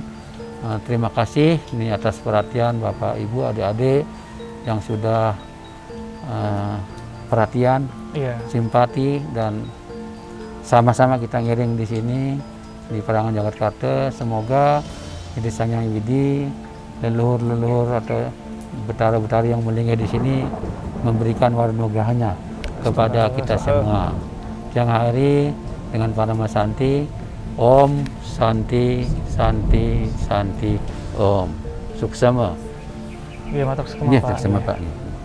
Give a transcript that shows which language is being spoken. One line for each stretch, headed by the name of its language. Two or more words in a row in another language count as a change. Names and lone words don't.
Indonesian: Terima kasih ini atas perhatian Bapak, Ibu, adik-adik yang sudah perhatian, simpati, dan sama-sama kita ngiring di sini di Parahyangan Jagatkarta. Semoga di Desa Nyang Widi leluhur-leluhur atau betara-betara yang melingkar di sini memberikan warnogahnya kepada kita semua. Siang hari dengan para Masanti,
Sanskrit: Om Santi Santi Santi Om.
Indonesian: Suksema. Iya, matur Pak.